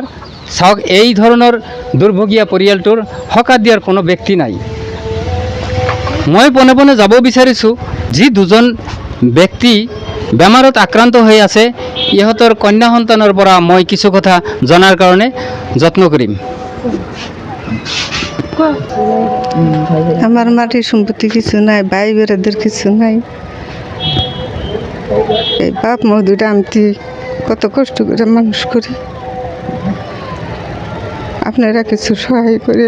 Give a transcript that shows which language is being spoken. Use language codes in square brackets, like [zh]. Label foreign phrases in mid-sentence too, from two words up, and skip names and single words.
[as] চাওক, এই ধৰণৰ দুৰ্ভগীয়া পৰিয়ালটোৰ সকাহ দিয়াৰ কোনো ব্যক্তি নাই। মই পোনে পোনে যাব বিচাৰিছোঁ যি দুজন ব্যক্তি বেমাৰত আক্ৰান্ত হৈ আছে, ইহঁতৰ কন্যা সন্তানৰ পৰা মই কিছু কথা জনাৰ কাৰণে যত্ন কৰিম। [bn] আমার মাটির সম্পত্তি কিছু নাই, ভাই বেড়াদের কিছু নাই। এই বাপ মা দুইটা আমি কত কষ্ট করে মানুষ করি, আপনারা কিছু সহায় করেন।